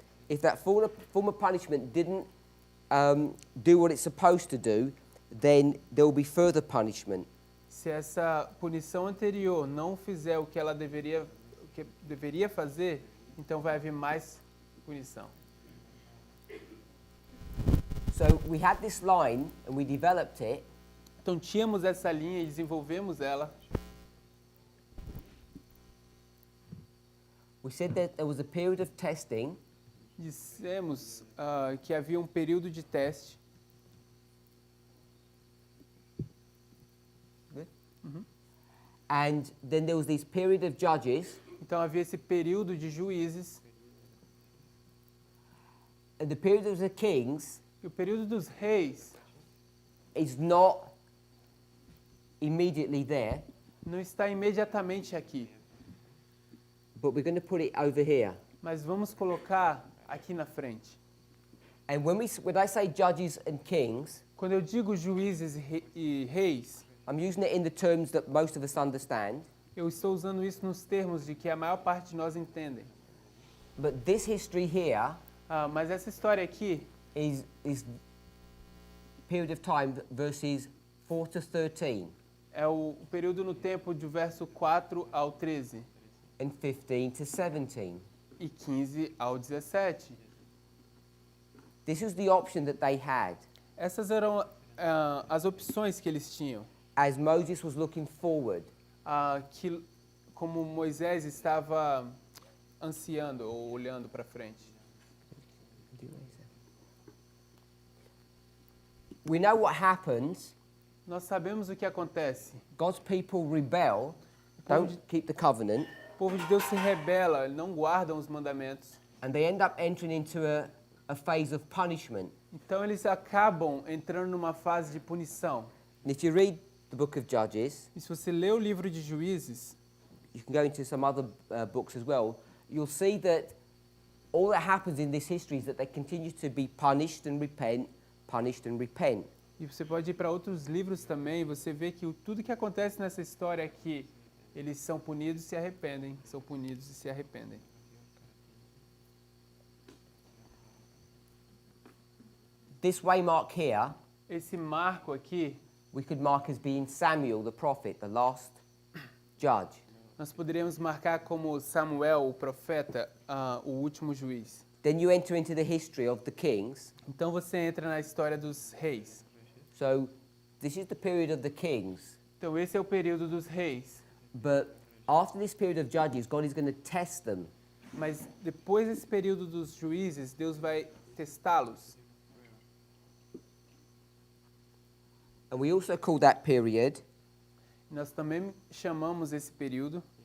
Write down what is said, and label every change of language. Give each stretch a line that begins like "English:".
English: if that former punishment didn't do what it's supposed to do, then there will be further punishment.
Portuguese: se essa punição anterior não fizer o que ela deveria fazer, então vai haver mais punição.
English: So we had this line and we developed it.
Portuguese: Então tínhamos essa linha e desenvolvemos ela.
English: We said that there was a period of testing,
Portuguese: Dissemos que havia um período de teste.
English: And then there was this period of judges,
Portuguese: Então havia esse período de juízes,
English: and the period of the kings
Portuguese: e o período dos reis
English: is not immediately there,
Portuguese: não está imediatamente aqui,
English: but we're going to put it over here.
Portuguese: mas vamos colocar aqui na frente.
English: And when I say judges and kings,
Portuguese: Quando eu digo juízes e reis,
English: I'm using it in the terms that most of us understand.
Portuguese: eu estou usando isso nos termos de que a maior parte de nós entendem.
English: But this history here
Portuguese: Mas essa história aqui
English: is period of time verses 4 to 13
Portuguese: é o período no tempo de verso 4 ao 13
English: and 15 to 17.
Portuguese: e 15 ao 17.
English: This was the option that they had
Portuguese: Essas eram as opções que eles tinham,
English: as Moses was looking forward.
Portuguese: que como Moisés estava ansiando ou olhando para frente.
English: We know what happens.
Portuguese: Nós sabemos o que acontece.
English: God's people rebel, don't keep the covenant,
Portuguese: O povo de Deus se rebela, não guardam os mandamentos.
English: and they end up entering into a phase of punishment.
Portuguese: Então eles acabam entrando numa fase de punição.
English: And if you read the book of Judges,
Portuguese: E se você lê o livro de Juízes,
English: you can go into some other books as well, you'll see that all that happens in this history is that they continue to be punished and repent, punished and repent.
Portuguese: e você pode ir para outros livros também, você vê que tudo que acontece nessa história é que eles são punidos e se arrependem, são punidos e se arrependem.
English: This waymark here,
Portuguese: Esse marco aqui,
English: we could mark as being Samuel the prophet, the last judge.
Portuguese: nós poderíamos marcar como Samuel, o profeta, o último juiz.
English: Then you enter into the history of the kings.
Portuguese: Então você entra na história dos reis.
English: So this is the period of the kings.
Portuguese: Então esse é o período dos reis.
English: But after this period of judges, God is going to test them.
Portuguese: Mas depois desse período dos juízes, Deus vai testá-los.
English: And we also call that period
Portuguese: Nós também chamamos esse período